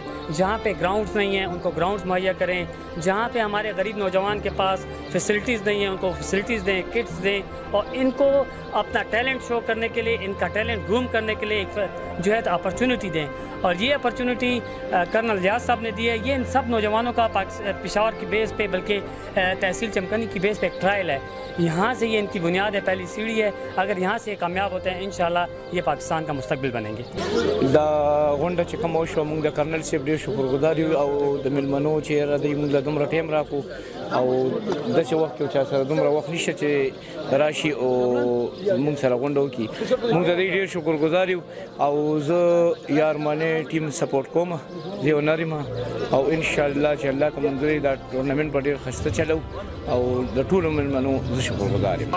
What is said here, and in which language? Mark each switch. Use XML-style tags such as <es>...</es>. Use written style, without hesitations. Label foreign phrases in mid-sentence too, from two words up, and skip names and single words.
<ur>جہاں پہ گراؤنڈز نہیں ہیں ان کو گراؤنڈز مہیا کریں. جہاں پہ ہمارے غریب نوجوان کے پاس فیسلٹیز نہیں ہیں ان کو فیسلٹیز دیں، کٹس دیں اور ان کو اپنا ٹیلنٹ شو کرنے کے لیے، ان کا ٹیلنٹ گروم کرنے کے لیے ایک جو ہے تو اپرچونٹی دیں. اور یہ اپرچونٹی کرنل ریاض صاحب نے دی ہے. یہ ان سب نوجوانوں کا پشاور کی بیس پہ بلکہ تحصیل چمکنی کی بیس پہ ایک ٹرائل ہے. یہاں سے یہ ان کی بنیاد ہے، پہلی سیڑھی ہے. اگر یہاں سے کامیاب ہوتے ہیں انشاءاللہ یہ پاکستان کا مستقبل بنیں گے.</ur> <ps>دا غونډه چې کوم وشوه موږ د کرنل صاحب ډېر شکرګزار یو او د مېلمنو چې راځي موږ له دومره ټایم راکړو او داسې وخت کې چا سره دومره وخت نشته چې راشي او موږ سره غونډه وکړي. موږ د دې ډېر شکرګزار یو او زه یارمانې ټیم سپورټ کوم، زه یو نر یم او انشاءالله چې الله که منظور دا ټورنمنټ به ډېر ښایسته چلو او د ټولو مېلمنو زه شکرګزار یم.</ps>